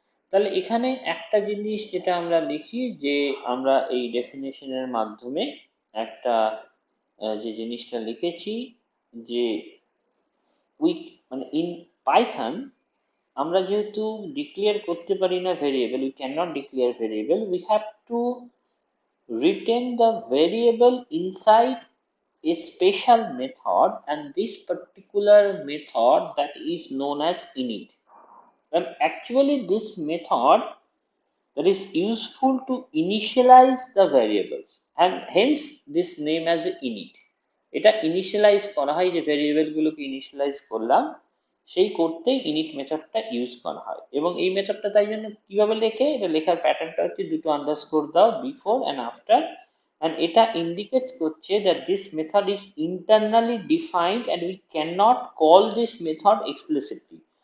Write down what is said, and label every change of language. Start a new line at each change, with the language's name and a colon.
Bangla: তাহলে এখানে একটা জিনিস যেটা আমরা লিখি, যে আমরা এই ডেফিনেশনের মাধ্যমে একটা যে জিনিসটা লিখেছি, যে উই মানে ইন পাইথন আমরা যেহেতু ডিক্লেয়ার করতে পারি না variable,
English: We can not declare variable, we have to retain the variable inside a special method, and this particular method that is known as init. And actually this method that is useful to initialize the variables, and hence this name as init.
Bangla: এটা initialise করা হয়, যে variable গুলোকে initialise করলাম, সেই করতে init মেথডটা use করা হয়। এবং এই মেথডটা তাই জন্য কিভাবে লেখে, এটা লেখার প্যাটার্নটা হচ্ছে দুটো আন্ডারস্কোর দাও বিফোর অ্যান্ড আফটার,
English: and এটা indicates করছে that this method is internally defined and we cannot call this method explicitly।